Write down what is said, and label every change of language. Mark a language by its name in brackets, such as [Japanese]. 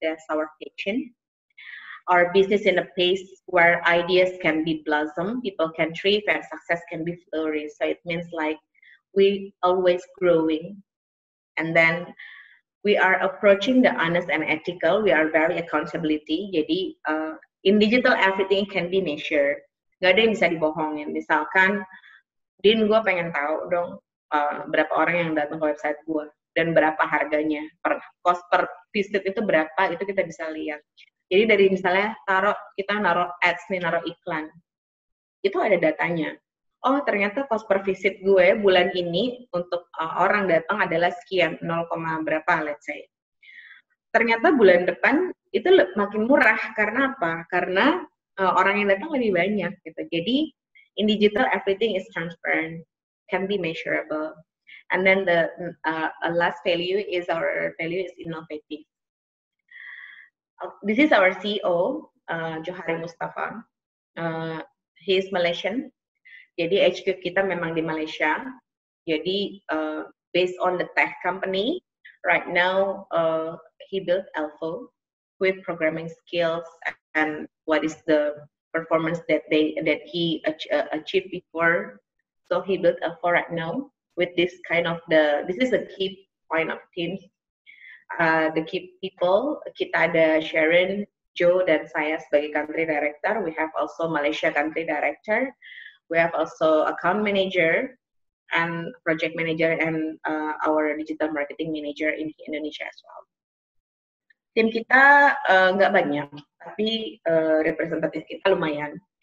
[English] That's our passion. Our business in a place where ideas can be blossom, people can thrive, and success can be flourish. So it means like we always growing, and then we are approaching the honest and ethical. We are very accountability. [Indonesian] Jadi [English] in digital everything can be measured. [Indonesian] Gak ada yang bisa dibohongin. Misalkan, Din, gue pengen tahu dong berapa orang yang datang ke website gue dan berapa harganya, cost per visit itu berapa, itu kita bisa lihat. Jadi dari misalnya kita naruh ads nih, naruh iklan, itu ada datanya. Oh ternyata cost per visit gue bulan ini untuk orang datang adalah sekian, 0, berapa [English] let's say. [Indonesian] Ternyata bulan depan itu makin murah, karena apa? Karena orang yang datang lebih banyak gitu. Jadi [English] in digital everything is transparent, can be measurable. And then the last value is innovative. This is our CEO, Johari Mustafa. He is Malaysian. [Indonesian] Jadi HQ kita memang di Malaysia. Jadi [English] based on the tech company, right now he built Elfo with programming skills and what is the performance that he achieved before. So he built Elfo right now with this kind of this is a key point of teams. The key people, [Indonesian] kita ada Sharon, Joe, dan saya sebagai country director. [English] We have also Malaysia country director. We have also account manager and project manager and our digital marketing manager in Indonesia as well. [Indonesian] Tim kita nggak banyak, tapi representatif kita lumayan.